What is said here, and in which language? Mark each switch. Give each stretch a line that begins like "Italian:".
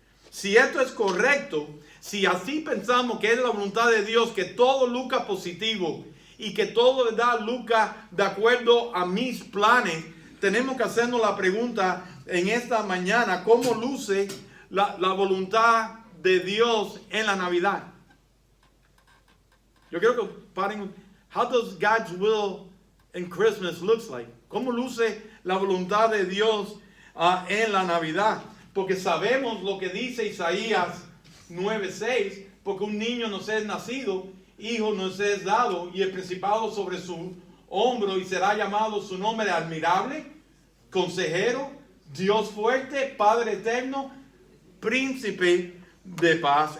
Spanish: Si esto es correcto, si así pensamos que es la voluntad de Dios, que todo luzca positivo y que todo de verdad luzca de acuerdo a mis planes, tenemos que hacernos la pregunta en esta mañana, ¿cómo luce la voluntad de Dios en la Navidad? Yo creo que paren,
English: how does God's will in Christmas looks like?
Spanish: ¿Cómo luce la voluntad de Dios en la Navidad? Porque sabemos lo que dice Isaías 9:6, porque un niño nos es nacido, hijo nos es dado, y el principado sobre su hombro, y será llamado su nombre admirable, consejero, Dios fuerte, Padre eterno, príncipe de paz.